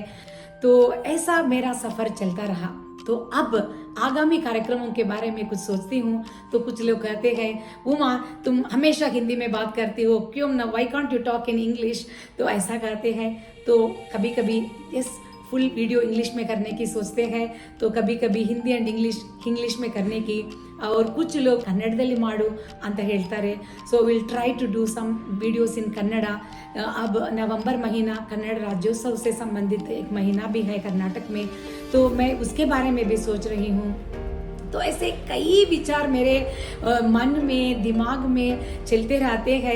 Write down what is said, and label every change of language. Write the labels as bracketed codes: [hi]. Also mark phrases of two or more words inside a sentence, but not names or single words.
[hi] तो ऐसा मेरा सफ़र चलता रहा। तो अब आगामी कार्यक्रमों के बारे में कुछ सोचती हूँ तो कुछ लोग कहते हैं उमा तुम हमेशा हिंदी में बात करती हो, क्यों ना, [en] why can't you talk in English. [hi] तो ऐसा कहते हैं तो कभी कभी [en] yes full video English [hi] में करने की सोचते हैं, तो कभी कभी [en] Hindi and English [hi] में करने की, और कुछ लोग [kn] ಕನ್ನಡದಲ್ಲಿ ಮಾಡು ಅಂತ ಹೇಳ್ತಾರೆ. [en] so will try to do some videos in Kannada. [hi] अब नवंबर महीना कन्नड़ राज्योत्सव से संबंधित एक महीना भी है कर्नाटक में, तो मैं उसके बारे में भी सोच रही हूँ. तो ऐसे कई विचार मेरे मन में, दिमाग में चलते रहते हैं.